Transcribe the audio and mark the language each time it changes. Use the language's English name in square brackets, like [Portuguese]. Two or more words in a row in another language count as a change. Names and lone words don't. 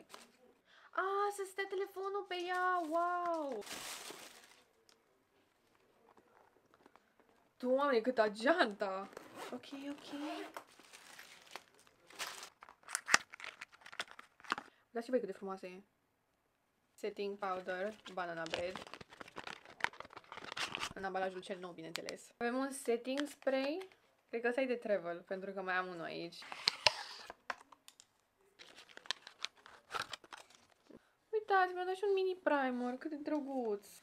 [Romanian] Să stea telefonul pe ea. Wow. Doamne, câtă geanta. Ok. Uitați și voi cât de frumoasă e. [English] Setting powder, banana bread. [Romanian] În ambalajul cel nou, bineînțeles. Avem un [English] setting spray. [Romanian] Cred că ăsta e de travel, pentru că mai am unul aici. Uitați, mi-a dat și un mini primer. Cât de drăguț.